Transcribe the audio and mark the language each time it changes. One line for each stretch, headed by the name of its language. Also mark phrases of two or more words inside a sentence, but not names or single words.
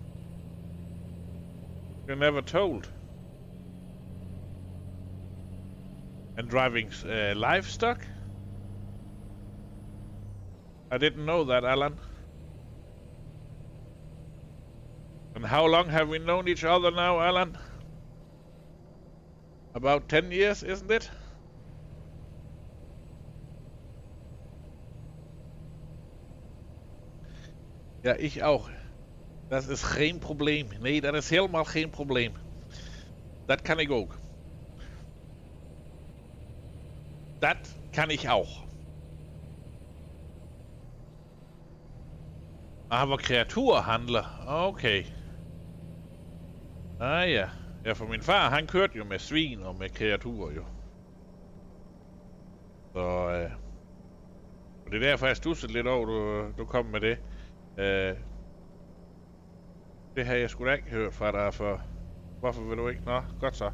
English: You never told. And driving livestock? I didn't know that, Alan. And how long have we known each other now, Alan? About 10 years, isn't it?
German: Ja, ich auch.
Dutch: Dat is geen probleem. Nee, dat is helemaal geen probleem. Dat kan ik ook. Dat kan ik auch.
German: Aber kreaturenhandler. Okay. Ah ja. Ja,
Danish: for min far, han kørte jo med svin og med kreaturer jo. Så og det er derfor, jeg stussede lidt over, du kom med det. Det har jeg sgu da ikke hørt fra dig for. Hvorfor vil du ikke? Nå, godt så.